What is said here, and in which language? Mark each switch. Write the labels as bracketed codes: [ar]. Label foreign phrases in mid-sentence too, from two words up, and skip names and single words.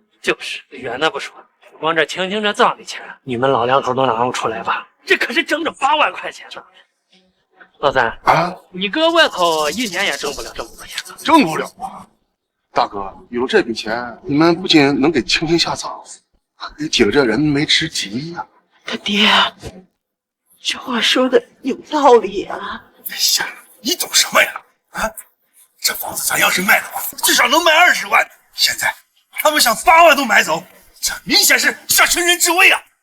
[zh] 就是遠的不說，光這青青這葬禮錢，你們老兩口都拿不出來吧？這可是整8萬塊錢呢。老三啊，你擱外頭一年也掙不了這麼多錢，掙不了啊！大哥，有了這筆錢，你們不僅能給青青下葬，還給解了這燃眉之急呀！他爹，這話說的有道理啊！哎呀，你懂什麼呀？啊，這房子咱要是賣的話，至少能賣20萬。現在他們想8萬都買走，這明顯是殺成人之危啊！